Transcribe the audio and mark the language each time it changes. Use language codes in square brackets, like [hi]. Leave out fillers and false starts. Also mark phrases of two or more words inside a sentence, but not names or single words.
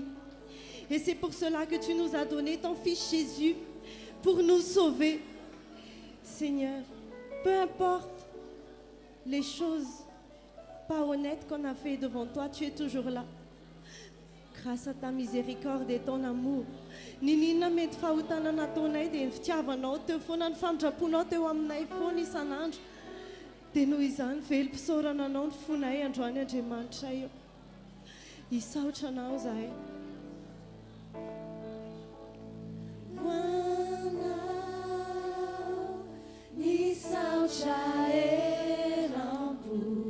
[fr] Et c'est pour cela que tu nous as donné ton Fils Jésus pour nous sauver. Seigneur, peu importe les choses pas honnêtes qu'on a fait devant toi, tu es toujours là. Grâce à ta miséricorde et ton amour. [mg] Ninina mety fahotana nataonay dia ny fitiavanao teo foana ny famindraponao teo aminay foana isan'andro. Dia noho izany velom-pisaorana anao ny fonay androany Andriamanitra io. Hisaotra anao zahay. Nisaotra eram-po